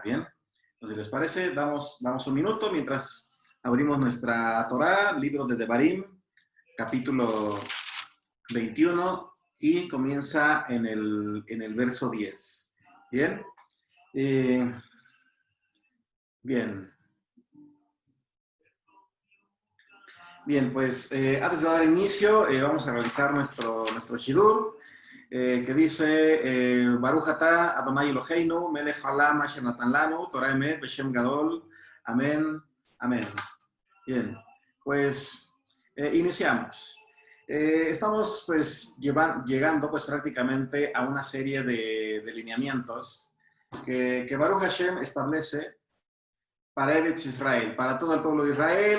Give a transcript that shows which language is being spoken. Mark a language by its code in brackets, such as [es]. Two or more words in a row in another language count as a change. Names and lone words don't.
[es] Bien, entonces, si les parece, damos un minuto mientras abrimos nuestra Torá, libro de Devarim, capítulo 21, y comienza en el verso 10. Bien, bien. Bien, pues antes de dar inicio, vamos a realizar nuestro shidur, que dice [he] ברוך אתה אדוני אלוהינו מלך העולם אשר נתן לנו תורה אמת בשם גדול. [es] Amén, amén. Bien, pues iniciamos. Estamos pues llegando pues prácticamente a una serie de lineamientos que [he] ברוך השם [es] establece para Eretz Israel, para todo el pueblo de Israel.